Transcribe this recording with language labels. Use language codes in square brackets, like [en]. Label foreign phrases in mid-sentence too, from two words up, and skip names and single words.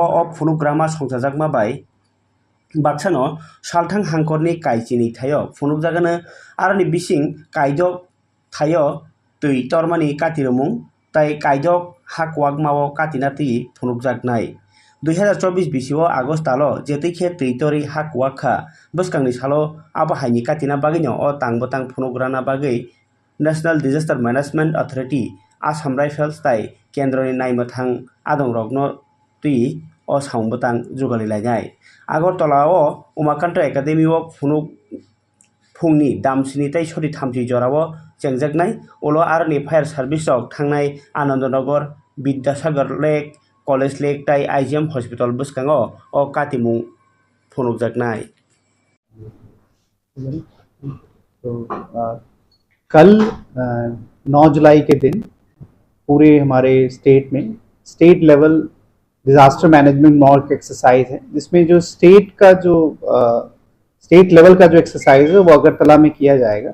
[trp] अ फुनुक ग्रामा संसारजागमा बाय बाक्सानो सालथां हांकरनि कायचिनि थायो फुनुक जागानो आरनि बिसिं कायदक थायो तै तरमानि कातिरमुं ताई कायदक हाकवाक माओ कातिना तै फुनुक जागनाय 2024 बिसिओ आगस्ट तालो जेतैखे तैतरी हाकवाखा बसकांनि सालो आबहावानि कातिना बागैनो अ तांबतां फुनुग्राना बागै नेशनल डिजास्टर मैनेजमेंट अथॉरिटी आसाम राइफल्स ताई केंद्रनि नायमथां आदंरगनो तै अ साउंबतां जुगालिलायनाय आगरतलाओ उमाकान्त एकाडेमीओ फुनुक फुंनि दामसिनि ताई सरि थामथि जराओ चेंजागनाय उलो आरनि [en] fire service [trp] थांनाय आनंदनगर विद्यासागर लेक कॉलेज लेक ताई आईजीएम हॉस्पिटल बसकांगो अ कातिमुं फुनुकजागनाय। [hi] तो कल 9 जुलाई के दिन पूरे हमारे स्टेट में [en] state level disaster management mock exercise [hi] है, जिसमें जो [en] state level [hi] का जो एक्सरसाइज है वो अगरतला में किया जाएगा।